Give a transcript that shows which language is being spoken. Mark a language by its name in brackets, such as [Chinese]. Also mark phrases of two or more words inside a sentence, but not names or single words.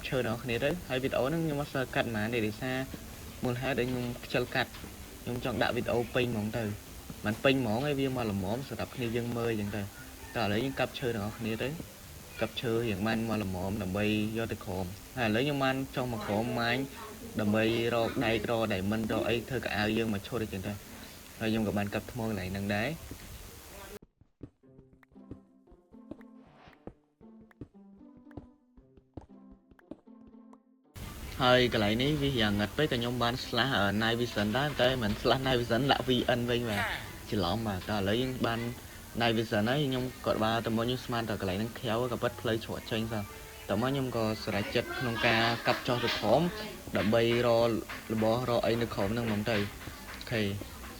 [Khmer] ឈើទាំងអស់គ្នាទៅហើយវីដេអូហ្នឹងខ្ញុំអត់សូវកាត់ហ្មងទេដោយសារមូលហេតុដែលខ្ញុំខ្ជិលកាត់ខ្ញុំចង់ដាក់វីដេអូពេញហ្មងទៅមិនពេញហ្មងឯងវាមកល្មមសម្រាប់គ្នាយើងមើលអញ្ចឹងទៅតើឥឡូវយើងកាប់ឈើទាំងអស់គ្នាទៅកាប់ឈើយ៉ាងបានមកល្មមដើម្បីយកទៅក្រោមហើយឥឡូវខ្ញុំបានចង់មកក្រោមម៉ាញដើម្បីរកដែករកដែលមិនរកអីធ្វើកៅអៅយើងមកឈុតអញ្ចឹងទៅហើយខ្ញុំក៏បានកាប់ថ្មកន្លែងហ្នឹងដែរ ហើយកន្លែងនេះវាយ៉ាងងឹតពេកតែខ្ញុំបាន [English] slash night vision [Khmer] ដែរតែមិន [English] slash night vision [Khmer] ដាក់ VN វិញបាទច្រឡំបាទតែឥឡូវយើងបាន [English] night vision [Khmer] ហើយខ្ញុំក៏បានតែមកខ្ញុំស្មានតែកន្លែងហ្នឹងខៀវ ក៏ប៉ិតផ្លូវច្រកចេញទៅតែមកខ្ញុំក៏ស្រេចចិត្តក្នុងការកាប់ចោះទៅក្រោមដើម្បីរករបស់រកអីនៅក្រោមហ្នឹងហ្មងទៅអូខេតែ